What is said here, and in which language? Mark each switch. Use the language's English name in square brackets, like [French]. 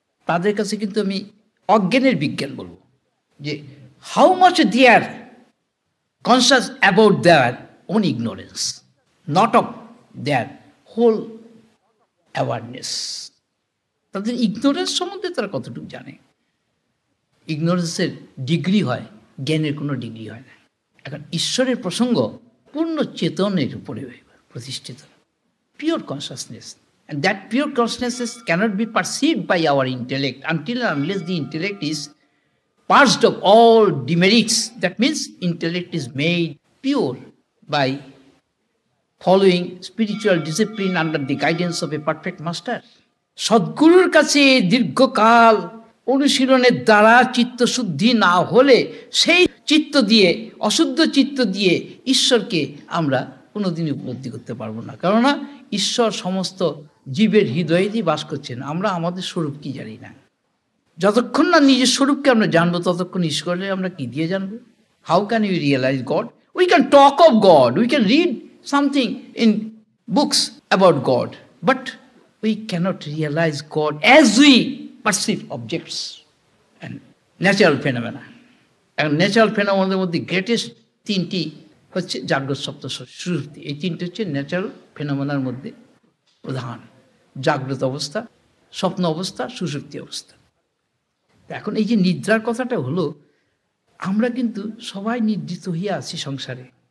[Bangla] তাদের কাছে কিন্তু আমি অজ্ঞানের বিজ্ঞান বলবো, [English] যে how much they are conscious about their own ignorance, not of their whole awareness. [Bangla] তাদের ইগনোরেন্স সম্বন্ধে তারা কতটুকু জানে। ইগনোরেন্সের ডিগ্রি হয়, জ্ঞানের কোনো ডিগ্রি হয় না। এখন ঈশ্বরের প্রসঙ্গ পূর্ণ চেতনের উপরে প্রতিষ্ঠিত। [English] pure consciousness. And that pure consciousness cannot be perceived by our intellect until and unless the intellect is purged of all demerits. That means intellect is made pure by following spiritual discipline under the guidance of a perfect master. [Bangla] সদ্গুরুর কাছে দীর্ঘকাল অনুশীলনের দ্বারা চিত্তশুদ্ধি না হলে সেই চিত্ত দিয়ে, অশুদ্ধ চিত্ত দিয়ে ঈশ্বরকে আমরা কোনোদিন উপলব্ধি করতে পারবো না। কেননা ঈশ্বর সমস্ত জীবের হৃদয়েই বাস করছেন, আমরা আমাদের স্বরূপ কি জানি না। যতক্ষণ না নিজের স্বরূপকে আমরা জানবো ততক্ষণ ঈশ্বরের আমরা কি দিয়ে জানবো? [English] How can you realize God? We can talk of God, we can read something in books about God, but we cannot realize God as we perceive objects and natural phenomena. And natural phenomena [Bangla] মধ্যে greatest তিনটি হচ্ছে জাগ্রত স্বপ্ন সুষুপ্তি। এই তিনটি হচ্ছে natural ফেনোমেনার মধ্যে প্রধান: জাগ্রত অবস্থা, স্বপ্ন অবস্থা, সুষুপ্তি অবস্থা। এখন এই যে নিদ্রার কথাটা হলো, আমরা কিন্তু সবাই নিদ্রিত হয়ে আছি সংসারে।